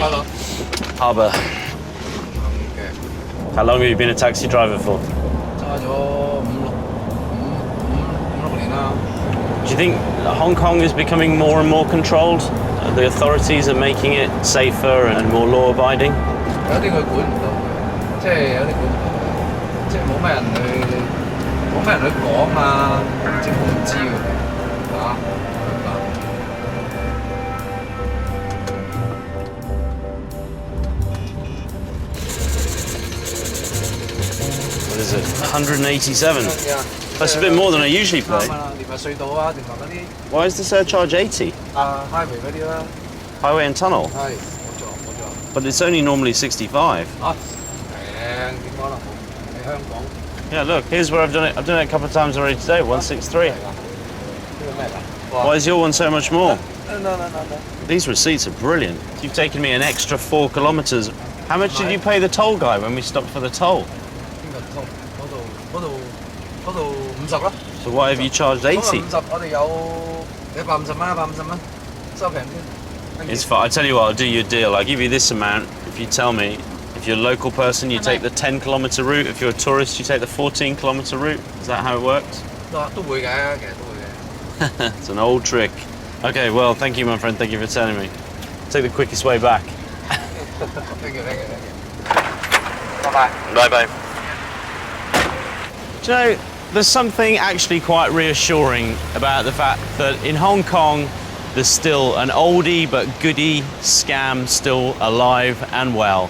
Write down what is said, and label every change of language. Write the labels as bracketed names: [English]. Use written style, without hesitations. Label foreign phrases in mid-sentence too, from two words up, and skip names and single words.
[English] Harbour. How long have you been a taxi driver for? Do you think Hong Kong is becoming more and more controlled? The authorities are making it safer and more law-abiding? [Cantonese] 有啲佢管唔到嘅，即係有啲管唔到，即係冇咩人去講啊，政府唔知嘅，嚇，明白。 [English] What is it? 187? Yeah. That's a bit more than I usually pay. [Cantonese] 啱啊，連埋隧道啊，連埋嗰啲 [English] Why is the surcharge 80? [Cantonese] highway 嗰啲啦， [English] Highway and tunnel? [Cantonese] 係冇錯。 [English] But it's only normally 65. [Cantonese] 啊，平點可能喺香港 [English] Yeah, look, here's where I've done it. I've done it a couple of times already today, 163. [Cantonese] 呢個咩㗎？ [English] Why is your one so much more? No. These receipts are brilliant. You've taken me an extra 4 kilometres. How much did you pay the toll guy when we stopped for the toll? [Cantonese] 邊個通？嗰度50啦。 [English] So why have you charged 80? [Cantonese] 50，我哋有150蚊，收平啲。 [English] It's fine. I tell you what, I'll do you a deal. I'll give you this amount if you tell me, if you're a local person, you take the 10-kilometre route. If you're a tourist, you take the 14-kilometre route. Is that how it works? [Cantonese] 都會嘅，其實都會嘅。 [English] It's an old trick. Okay, well, thank you, my friend. Thank you for telling me. Take the quickest way back. Thank you. Bye-bye. Bye-bye. Do you know, there's something actually quite reassuring about the fact that in Hong Kong, there's still an oldie but goodie scam still alive and well.